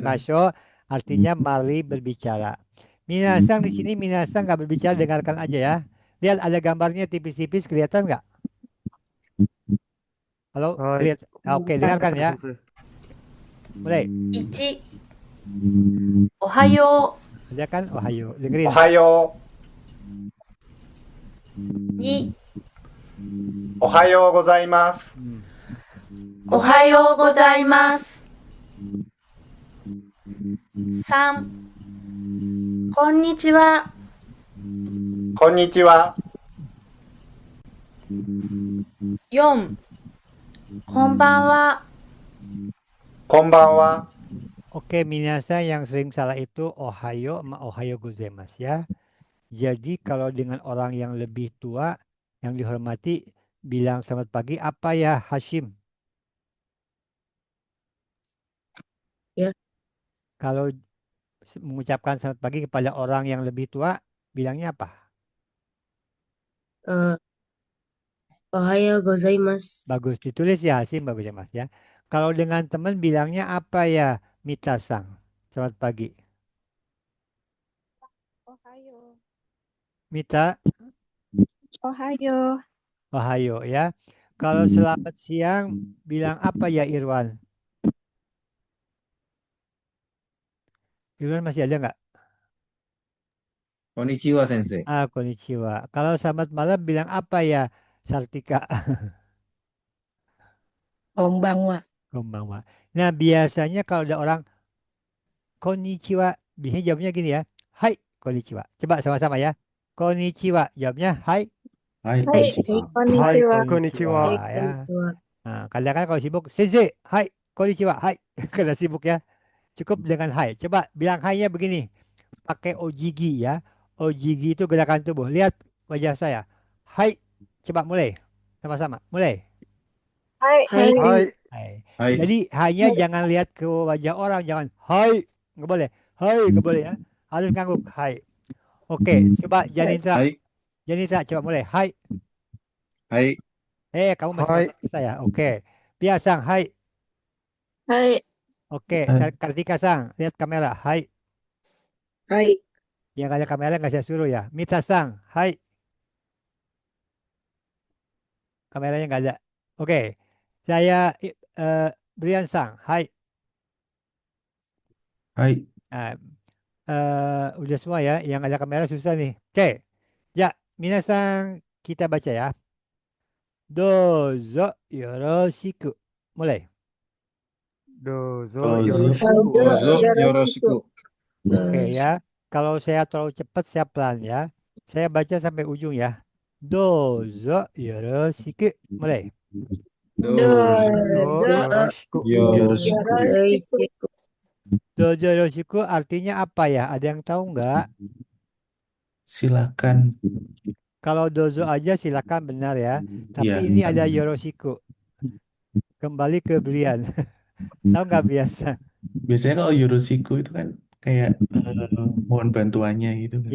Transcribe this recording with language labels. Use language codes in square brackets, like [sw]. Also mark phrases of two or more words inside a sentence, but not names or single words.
[id] hanashimashou artinya mari berbicara. Minasang di sini minasang nggak berbicara, dengarkan aja ya. Lihat ada gambarnya tipis-tipis kelihatan nggak? Halo, Hai, lihat. Oke, dengarkan ya. sensei. Mulai. [ja] 1、おはよ [id] Ada kan? Ohayo. Dengerin. [ja] おはよう。2、う。おはようございます。おはようございます。3、こんにちは。こんにちは。 4、こんばんは。こんばんは。 [id] Oke, minasa yang sering salah itu ohayo sama [ja] おはようございます [id] ya. Jadi kalau dengan orang yang lebih tua, yang dihormati, bilang selamat pagi, apa ya Hashim? Ya. Kalau mengucapkan selamat pagi kepada orang yang lebih tua, bilangnya apa? [ja] おはようございます. [id] Bagus ditulis ya Hashim, bagus ya Mas ya. Kalau dengan teman bilangnya apa ya Mita-sang? Selamat pagi. Ohayo. Mita, Ohayo. ohayo ya. Kalau selamat siang bilang apa ya Irwan? Irwan masih ada nggak? [ja] こんにちは、先生. [id] Konnichiwa. Kalau selamat malam bilang apa ya Sartika? Konbanwa. Konbanwa. Nah biasanya kalau ada orang konnichiwa, biasanya jawabnya gini ya. [ja] はい、こんにちは. [id] Coba sama-sama ya. Konnichiwa. Jawabnya hai. Hai, Hai, konnichiwa. Hai, konnichiwa. konnichiwa. Ya. Nah, kadang-kadang kalau sibuk, [ja] 先生、はい、こんにちは、はい. [id] Karena sibuk ya. Cukup dengan hai. Coba bilang hai-nya begini. Pakai ojigi ya. Ojigi itu gerakan tubuh. Lihat wajah saya. Hai. Coba mulai. Sama-sama. Mulai. Hai. Hai. Hai, Hai. Hai. Jadi hanya jangan lihat ke wajah orang. Jangan hai. Nggak boleh. Hai. Nggak boleh ya. Harus ngangguk. Hai. Oke. Coba Janitra. Hai. Janitra coba mulai. Hai. Hai. Kamu masih Hai. nonton saya. Oke. Biasang. Hai. Hai. Oke. Hai. Kartika-sang. Lihat kamera. Hai. Hai. Yang ada kamera nggak saya suruh ya. Mita-sang. Hai. Kameranya nggak ada. Oke. Saya Brian-sang. Hai. Hai. Nah, udah semua ya. Yang ada kamera susah nih. Oke. Ya, minasang kita baca ya. [ja] どうぞよろしく. [id] Mulai. Dozo Dozo. yoroshiku. [ja] どうぞよろしく. [id] Oke ya. Kalau saya terlalu cepat, saya pelan ya. Saya baca sampai ujung ya. [ja] どうぞよろしく. [id] Mulai. [ja] どうぞよろしく. [id] Yoroshiku. Yoroshiku. [ja] どうぞよろしく [id] artinya apa ya? Ada yang tahu nggak? Silakan. Kalau dozo aja silakan benar ya. Tapi Ya. ini ada yoroshiku. Kembali ke Brian. Tahu nggak biasa? Biasanya kalau Yoroshiku itu kan kayak mohon bantuannya gitu kan.